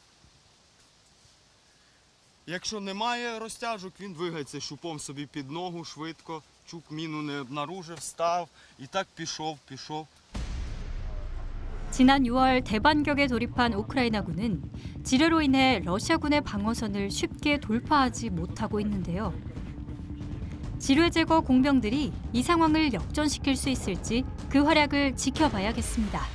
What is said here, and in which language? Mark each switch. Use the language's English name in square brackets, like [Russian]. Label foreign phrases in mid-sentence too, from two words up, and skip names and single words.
[Ukrainian] Якщо немає розтяжок, він двигається шупом собі під ногу швидко, чук міну не обнаружив, став і так пішов. [Korean] 지난 6월 대반격에 돌입한 우크라이나군은 지뢰로 인해 러시아군의 방어선을 쉽게 돌파하지 못하고 있는데요. 지뢰 제거 공병들이 이 상황을 역전시킬 수 있을지 그 활약을 지켜봐야겠습니다.